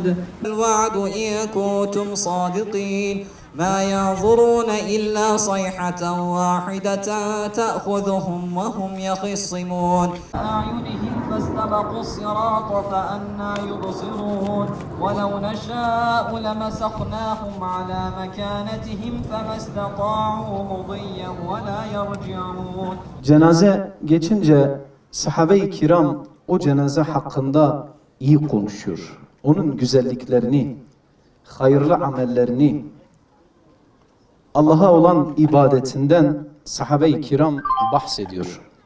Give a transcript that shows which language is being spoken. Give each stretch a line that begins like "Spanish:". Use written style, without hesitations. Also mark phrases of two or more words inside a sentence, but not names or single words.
Arabic: الوعد إن كنتم صادقين ما ينظرون إلا صيحة واحدة تأخذهم وهم يخصمون أعينهم فاستبقوا الصراط فأنى يبصرون ولو نشاء لمسخناهم على مكانتهم فما استطاعوا مضيا ولا يرجعون.
Turkish: Cenaze geçince sahabe-i kiram o cenaze hakkında iyi konuşuyor. Onun güzelliklerini, hayırlı amellerini, Allah'a olan ibadetinden sahabe-i kiram bahsediyor.